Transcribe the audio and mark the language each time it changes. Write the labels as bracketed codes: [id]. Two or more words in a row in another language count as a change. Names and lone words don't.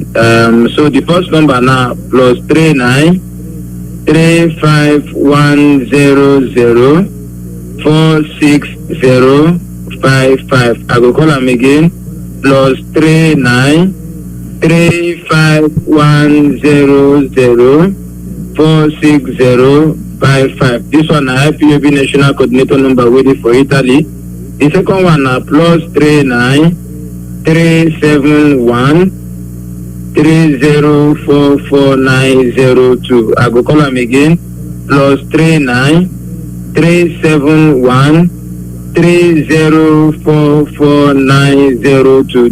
[pcm] So the first number now plus 39 35100 46055. I go call them again. Plus 39 35100 46055. This one na IPOB National Coordinator number waiting for Italy. The second one na plus 39 371 3044902. I go call them again. Plus 39 371 3044902.